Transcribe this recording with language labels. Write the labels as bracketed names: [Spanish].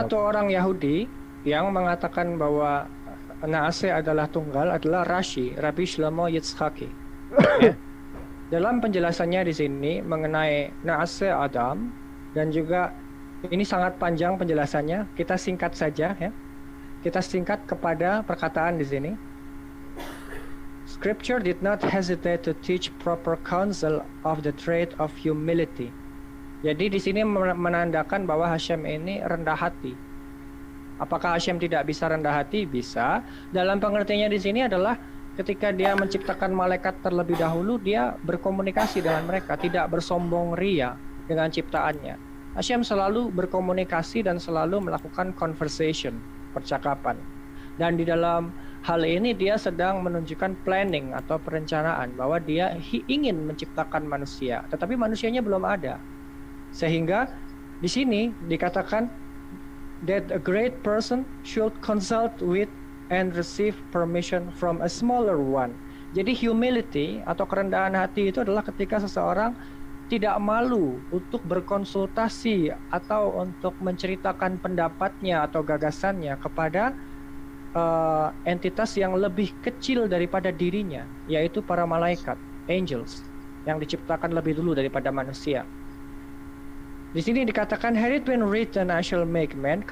[Indonesian] satu orang Yahudi yang mengatakan bahwa Naase adalah tunggal adalah Rabbi Shlomo Yitzhaki. Ya. Dalam penjelasannya di sini mengenai Naase Adam, dan juga ini sangat panjang penjelasannya, kita singkat saja ya. Kita singkat kepada perkataan di sini. [English] Scripture did not hesitate to teach proper counsel of the trait of humility. [Indonesian] Jadi di sini menandakan bahwa Hashem ini rendah hati. Apakah Hashem tidak bisa rendah hati? Bisa. Dalam pengertiannya di sini adalah ketika dia menciptakan malaikat terlebih dahulu, dia berkomunikasi dengan mereka, tidak bersombong ria dengan ciptaannya. Hashem selalu berkomunikasi dan selalu melakukan conversation, percakapan. Dan di dalam hal ini dia sedang menunjukkan planning atau perencanaan bahwa dia ingin menciptakan manusia, tetapi manusianya belum ada. Sehingga di sini dikatakan [English] that a great person should consult with and receive permission from a smaller one. [Indonesian] Jadi humility atau kerendahan hati itu adalah ketika seseorang tidak malu untuk berkonsultasi atau untuk menceritakan pendapatnya atau gagasannya kepada entitas yang lebih kecil daripada dirinya, yaitu para malaikat, angels, yang diciptakan lebih dulu daripada manusia. Di sini dikatakan, [English] had it been written, I shall make man.